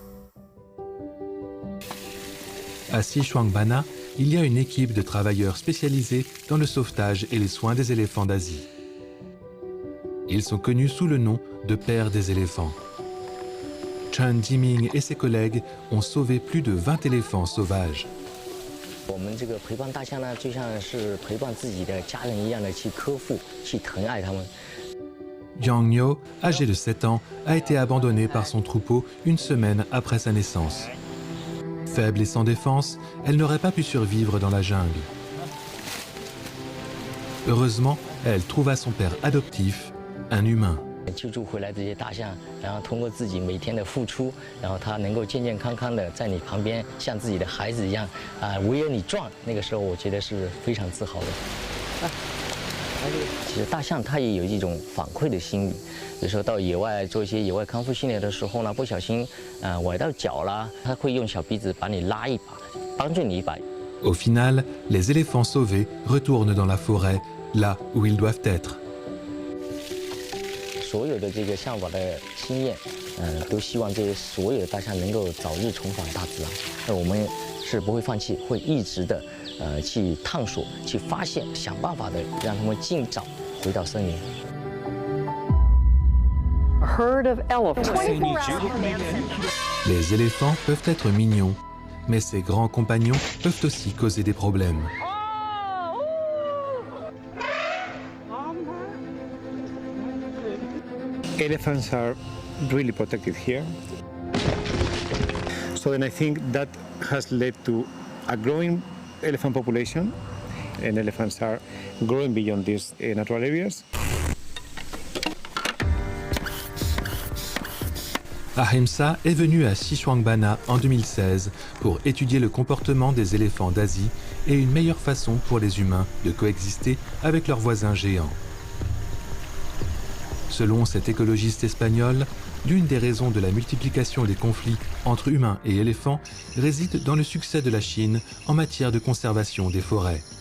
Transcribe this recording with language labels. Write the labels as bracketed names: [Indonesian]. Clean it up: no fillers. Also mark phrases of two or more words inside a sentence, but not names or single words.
[French] À Xishuangbanna, il y a une équipe de travailleurs spécialisés dans le sauvetage et les soins des éléphants d'Asie. Ils sont connus sous le nom de pères des éléphants. Chen Jiming et ses collègues ont sauvé plus de 20 éléphants sauvages. [Chinese] 我们这个陪伴大象呢，就像是陪伴自己的家人一样的去呵护、去疼爱它们。 [French] Yang Niu, âgé de 7 ans, a été abandonné par son troupeau une semaine après sa naissance. Faible et sans défense, elle n'aurait pas pu survivre dans la jungle. Heureusement, elle trouva son père adoptif, un humain. [Chinese] 救助回来这些大象，然后通过自己每天的付出，然后它能够健健康康的在你旁边，像自己的孩子一样围着你转。那个时候，我觉得是非常自豪的。其实大象它也有一种反馈的心理，有时候到野外做一些野外康复训练的时候呢，不小心崴到脚啦，它会用小鼻子把你拉一把，帮助你一把。 [French] Au final, les éléphants sauvés retournent dans la forêt, là où ils doivent être. [Chinese] 所有的这个向往的经验，都希望这些所有的大象能够早日重返大自然。那我们是不会放弃，会一直的去探索、去发现、想办法的让他们尽早回到森林。 [English] A herd of elephants. [French] Les éléphants peuvent être mignons, mais ces grands compagnons peuvent aussi causer des problèmes. [English] Elephants are really protected here. So then I think that has led to a growing elephant population, and elephants are growing beyond these natural areas. [French] Ahimsa est venu à Xishuangbanna en 2016 pour étudier le comportement des éléphants d'Asie et une meilleure façon pour les humains de coexister avec leurs voisins géants. Selon cet écologiste espagnol, l'une des raisons de la multiplication des conflits entre humains et éléphants réside dans le succès de la Chine en matière de conservation des forêts.